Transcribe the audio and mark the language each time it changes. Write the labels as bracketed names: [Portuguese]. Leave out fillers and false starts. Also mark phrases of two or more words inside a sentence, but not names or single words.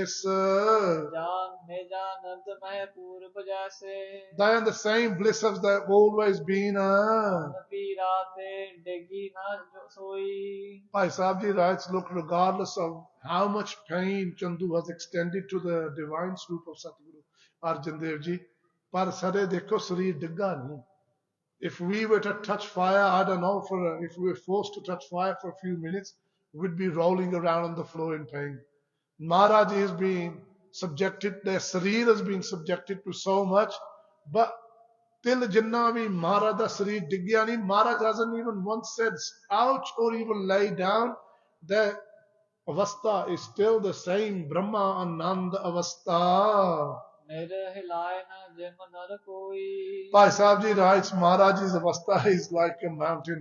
[English] They are in the same bliss as they've always been. Bhai Sahib Ji writes, look, regardless of how much pain Chandu has extended to the divine swoop of Satguru Arjan Dev Ji, [Punjabi] ਪਰ ਸਾਰੇ ਦੇਖੋ ਸਰੀਰ ਡਿੱਗਾ ਨਹੀਂ. [English] If we were to touch fire, I don't know, if we were forced to touch fire for a few minutes, we'd be rolling around on the floor in pain. Maharaj is being subjected, their Sareer has been subjected to so much, but till [Punjabi] ਜਿਨ੍ਹਾਂ ਵੀ ਮਹਾਰਾਜ ਦਾ ਸਰੀਰ ਡਿੱਗਿਆ ਨਹੀਂ, [English] Maharaj hasn't even once said ouch or even lay down. The avastha is still the same, [Punjabi] ਬ੍ਰਹਮ ਅਨੰਦ ਅਵਸਥਾ. [English] Bhai Sahib Ji writes, Maharaj's avastha is like a mountain.